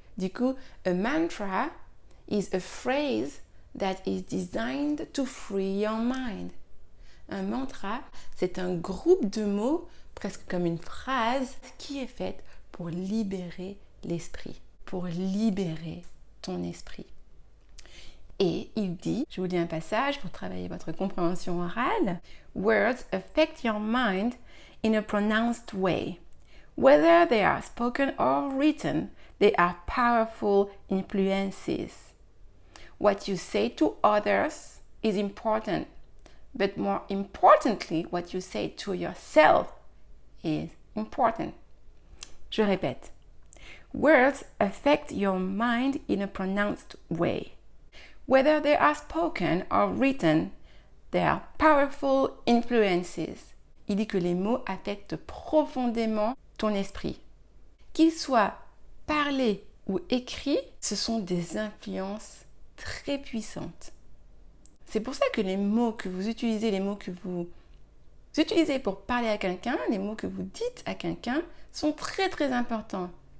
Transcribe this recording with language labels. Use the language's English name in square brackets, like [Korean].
[French] Du coup, [English] a mantra is a phrase that is designed to free your mind. [French] Un mantra, c'est un groupe de mots, presque comme une phrase, qui est faite pour libérer l'esprit, pour libérer ton esprit. Et il dit, je vous lis un passage pour travailler votre compréhension orale, [English] words affect your mind in a pronounced way. Whether they are spoken or written, they are powerful influences. What you say to others is important. But more importantly, what you say to yourself is important. [French] Je répète. [English] Words affect your mind in a pronounced way. Whether they are spoken or written, they are powerful influences. [French] Il dit que les mots affectent profondément ton esprit. Qu'ils soient parlés ou écrits, ce sont des influences très puissantes. C'est pour ça que les mots que vous utilisez, les mots que vous utilisez pour parler à quelqu'un, les mots que vous dites à quelqu'un sont très très importants.